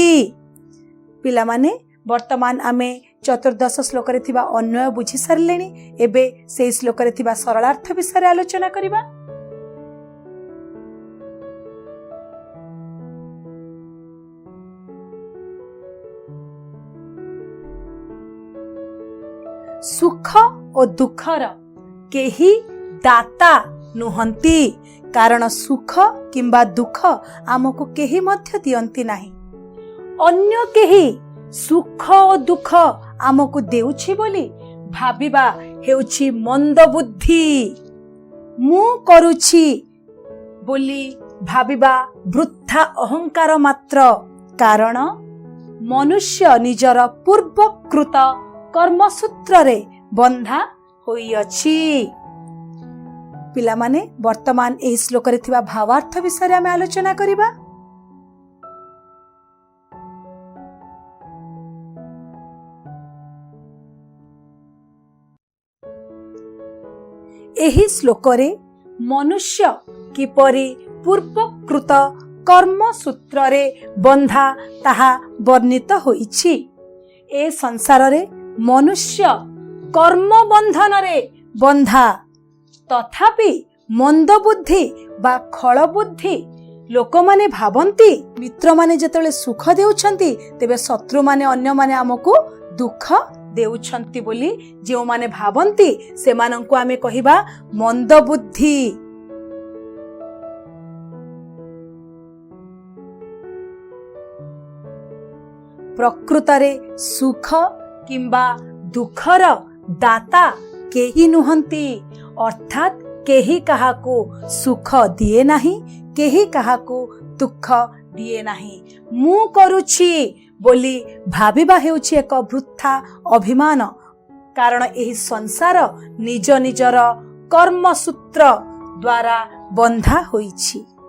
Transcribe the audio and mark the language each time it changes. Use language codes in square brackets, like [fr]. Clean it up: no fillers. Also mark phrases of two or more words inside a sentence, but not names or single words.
[or] ପିଲା ମାନେ ବର୍ତ୍ତମାନ ଆମେ ଚତୁର୍ଦ୍ଦଶ ଶ୍ଳୋକ ରେ ଥିବା ଅନ୍ୱୟ ବୁଝି ସାରିଲେଣି ଏବେ ସେ ଶ୍ଳୋକ ରେ ଥିବା ସରଳାର୍ଥ ବିଷୟ ଆଲୋଚନା କରିବା। ସୁଖ ଓ ଦୁଃଖର କେହି ଦାତା ନୁହନ୍ତି କାରଣ ସୁଖ କିମ୍ବା ଦୁଃଖ ଆମକୁ କେହି ମଧ୍ୟ ଦିଅନ୍ତି ନାହିଁ। ଅନ୍ୟ କେହି ସୁଖ ଓ ଦୁଃଖ ଆମକୁ ଦେଉଛି ବୋଲି ଭାବିବା ହେଉଛି ମନ୍ଦ ବୁଦ୍ଧି। ମୁଁ କରୁଛି ବୋଲି ଭାବିବା ବୃଥା ଅହଂକାର ମାତ୍ର କାରଣ ମନୁଷ୍ୟ ନିଜର ପୂର୍ବକୃତ କର୍ମସୂତ୍ର ରେ ବନ୍ଧା ହୋଇ ଅଛି। ପିଲା ମାନେ ବର୍ତ୍ତମାନ ଏହି ଶ୍ଳୋକ ରେ ଥିବା ଭାବାର୍ଥ ବିଷୟ ଆମେ ଆଲୋଚନା କରିବା। ଏହି ଶ୍ଳୋକ ରେ ମନୁଷ୍ୟ କିପରି ପୂର୍ବକୃତ କର୍ମ ସୂତ୍ର ରେ ବନ୍ଧା ତାହା ବର୍ଣ୍ଣିତ ହୋଇଛି। ଏ ସଂସାର ରେ ମନୁଷ୍ୟ କର୍ମ ବନ୍ଧନ ରେ ବନ୍ଧା ତଥାପି ମନ୍ଦ ବୁଦ୍ଧି ବା ଖଳ ବୁଦ୍ଧି ଲୋକ ମାନେ ଭାବନ୍ତି ମିତ୍ର ମାନେ ଯେତେବେଳେ ସୁଖ ଦେଉଛନ୍ତି ତେବେ ଶତ୍ରୁ ମାନେ ଅନ୍ୟ ମାନେ ଆମକୁ ଦୁଃଖ ଦେଉଛନ୍ତି ବୋଲି ଯେ ମାନେ ଭାବନ୍ତି ସେ ମାନଙ୍କୁ ଆମେ କହିବା ମନ୍ଦ ବୁଦ୍ଧି। ପ୍ରକୃତରେ ସୁଖ କିମ୍ବା ଦୁଃଖର ଦାତା କେହି ନୁହନ୍ତି ଅର୍ଥାତ କେହି କାହାକୁ ସୁଖ ଦିଏ ନାହିଁ କେହି କାହାକୁ ଦୁଃଖ ଦିଏ ନାହିଁ। ମୁଁ କରୁଛି ବୋଲି ଭାବିବା ହେଉଛି ଏକ ବୃଥା ଅଭିମାନ କାରଣ ଏହି ସଂସାର ନିଜ ନିଜର କର୍ମ ସୂତ୍ର ଦ୍ୱାରା ବନ୍ଧା ହୋଇଛି।